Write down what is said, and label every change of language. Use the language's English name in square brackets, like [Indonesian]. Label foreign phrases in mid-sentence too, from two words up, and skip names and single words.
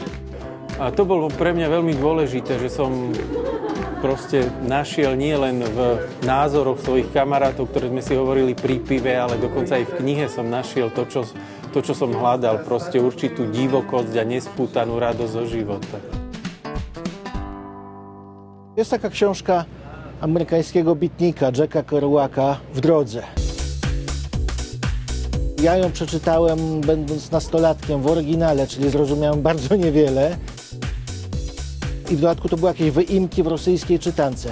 [Slovak] A to bolo pre mňa veľmi dôležité, že som proste našiel nie len v názoroch svojich kamarátov, ktoré sme si hovorili pri pive, ale dokonca aj v knihe som našiel to, čo som hľadal, proste určitú divokosť a nespútanú radosť zo života. [Polish] Jest taka książka amerykańskiego bitnika Jacka Kerouaka W drodze. Ja ją przeczytałem będąc nastolatkiem w oryginale, czyli zrozumiałem bardzo niewiele. I w dodatku to były jakieś wyimki w rosyjskiej czytance.